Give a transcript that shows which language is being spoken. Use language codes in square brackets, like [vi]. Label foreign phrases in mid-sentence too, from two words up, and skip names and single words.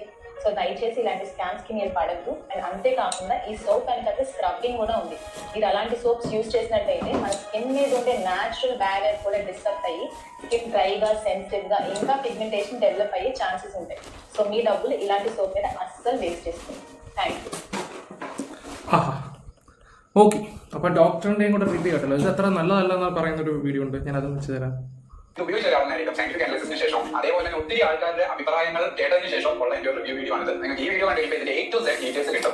[te] సో దయచేసి ఇలాంటి స్కామ్స్ కి మీరు పడద్దు. అండ్ అంతేకాకుండా ఈ సోప్ వెనకాల స్క్రబ్బింగ్ కూడా ఉంది. మీరు అలాంటి [en] soaps use [te] చేసినట్టయితే మన స్కిన్ మీద ఉండే [en] natural barrier [te] కూడా డిస్టర్బ్ అయ్యి [en] skin dry, [te] సెన్సిటివ్ గా, ఇంకా [en] pigmentation develop [te] అయ్యే ఛాన్సెస్ ఉంటాయి. సో మీ డబ్బులు ఇలాంటి సోప్ మీద [ml] അസ്സൽ വേസ്റ്റ് ചെയ്യുന്നു. [en] Thank you. [ml] ഓക്കെ, അപ്പോൾ ഡോക്ടറിൻ്റെയും കൂടെ റിവ്യൂ കേട്ടല്ലോ. ഇത് അത്ര നല്ലതല്ലെന്ന് പറയുന്നൊരു വീഡിയോ ഉണ്ട്, ഞാൻ അത് വെച്ച് തരാം. ഉപയോഗിച്ച ഒരാളായിരിക്കും [en] scientific analysis [ml] ശേഷം. അതേപോലെ തന്നെ ഒത്തിരി ആൾക്കാരുടെ അഭിപ്രായങ്ങൾ കേട്ടതിന് ശേഷം ഉള്ള എൻ്റെ ഒരു റിവ്യൂ ആണിത്. നിങ്ങൾക്ക് ഈ വീഡിയോ കണ്ടു കഴിയുമ്പോൾ ഇതിന്റെ [en] A to Z [ml] ഡീറ്റെയിൽസ് കിട്ടും.